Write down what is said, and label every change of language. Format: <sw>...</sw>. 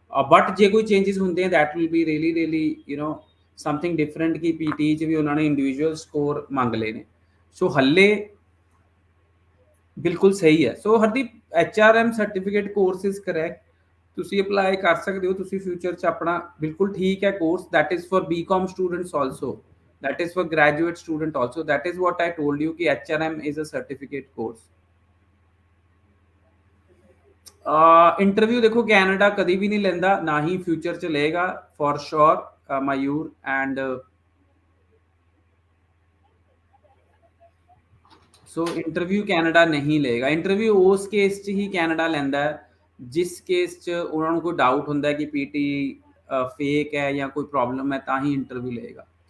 <pa>But ਜੇ ਕੋਈ changes ਹੁੰਦੇ ਆ</pa> <en>that will be really really you know something different</en> <pa>ਕਿ ਪੀਟੀ ਚ ਵੀ ਉਹਨਾਂ ਨੇ ਇੰਡੀਵਿਜੂਅਲ ਸਕੋਰ ਮੰਗ ਲਏ ਨੇ। ਸੋ ਹੱਲੇ ਬਿਲਕੁਲ ਸਹੀ ਹੈ। ਸੋ Hardeep HRM certificate course is correct, ਤੁਸੀਂ ਅਪਲਾਈ ਕਰ ਸਕਦੇ ਹੋ, ਤੁਸੀਂ ਫਿਊਚਰ ਚ ਆਪਣਾ ਬਿਲਕੁਲ ਠੀਕ ਹੈ course.</pa> <en>that is for BCom students also, that is for graduate student also, that is what I told you कि HRM is a certificate course।</en> <pa>Interview ਦੇਖੋ ਕੈਨੇਡਾ ਕਦੀ ਵੀ ਨਹੀਂ ਲੈਂਦਾ, ਨਾ ਹੀ ਫਿਊਚਰ ਚ ਲਏਗਾ for sure Mayur. And so interview Canada ਨਹੀਂ ਲਏਗਾ। ਇੰਟਰਵਿਊ ਉਸ ਕੇਸ 'ਚ ਹੀ ਕੈਨੇਡਾ ਲੈਂਦਾ ਹੈ ਜਿਸ ਕੇਸ 'ਚ ਉਹਨਾਂ ਨੂੰ ਕੋਈ ਡਾਊਟ ਹੁੰਦਾ ਹੈ ਕਿ ਪੀਟੀ ਫੇਕ ਹੈ ਜਾਂ ਕੋਈ ਪ੍ਰੋਬਲਮ ਹੈ, ਤਾਂ ਹੀ ਇੰਟਰਵਿਊ ਲਏਗਾ।</pa>